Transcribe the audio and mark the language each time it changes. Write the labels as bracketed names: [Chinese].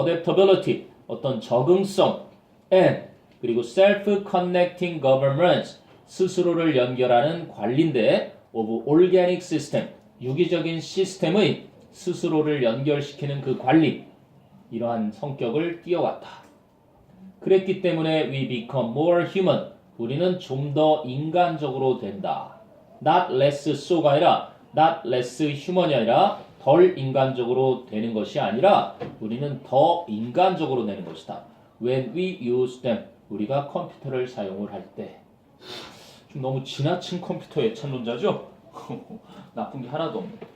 [Korean] adaptability, 어떤 적응성. and 그리고 self-connecting governance, 스스로를 연결하는 관리인데 of organic system, 유기적인 시스템의 스스로를 연결시키는 그 관리, 이러한 성격을 띄어왔다. 그랬기 때문에 [English] we become more human. [Korean] 우리는 좀 더 인간적으로 된다. not less so가 아니라 [English] not less human [Korean] 이 아니라 덜 인간적으로 되는 것이 아니라 우리는 더 인간적으로 되는 것이다. [English] When we use them. [Korean] 우리가 컴퓨터를 사용을 할 때. 좀 너무 지나친 컴퓨터 애찬론자죠? 나쁜 게 하나도 없네.